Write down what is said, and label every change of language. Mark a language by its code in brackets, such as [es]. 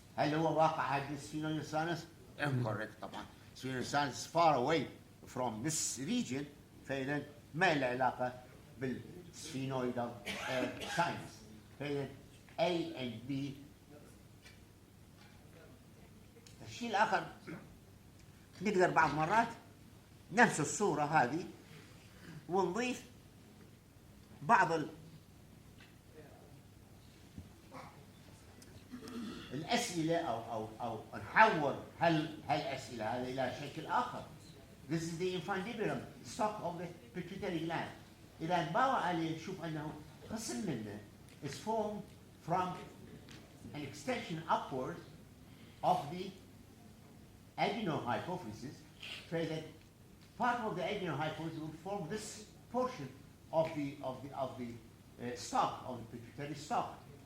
[ar] هل هو واقع هذا السphenoidal sinus؟ [en] incorrect [ar] طبعا. [en] Sphenoidal sinus is far away from this region، [ar] فإذا ما له علاقة [en] بالsphenoidal sinus. [ar] فإذا [en] A and B. [ar] الشيء الآخر نقدر بعض مرات نفس الصورة هذه ونضيف بعض الأسئلة أو نحول هالأسئلة هذه إلى شكل آخر. [en] This is the infundibulum, stalk of the pituitary gland. [ar] إذا نباوع عليه نشوف أنه قسم منه [en] is formed from an extension upward of the adenohypophysis, so that part of the adenohypophysis will form this portion of the stalk of the pituitary stalk.